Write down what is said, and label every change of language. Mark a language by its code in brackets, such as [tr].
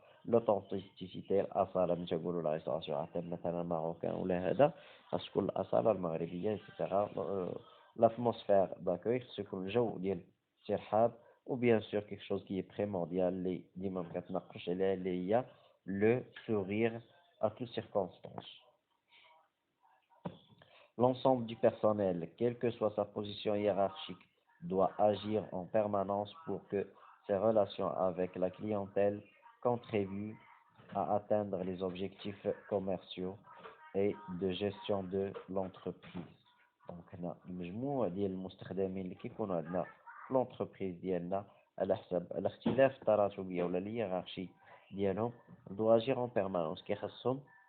[ar] l'authenticité الاصاله ملي تقولوا لا ريستوراسيون عطينا مثلا ماروكان ولا هذا خاص تكون الاصاله المغربيه etc. l'atmosphère d'accueil خصو يكون الجو ديال الترحاب، وبيان سور كيك شوز كي بريمونديال اللي ديما ما كنتناقش عليها اللي هي لو [fr] sourire à toutes circonstances. L'ensemble du personnel, quelle que soit sa position hiérarchique, doit agir en permanence pour que ses relations avec la clientèle contribuent à atteindre les objectifs commerciaux et de gestion de l'entreprise. [ar] Donc, هنا المجموع ديال المستخدمين اللي كيكونوا عندنا في l'entreprise ديالنا على حسب الاختلاف التراتبية ولا الهيرارشي ديالهم [fr] doit agir en permanence، [ar] كيخصهم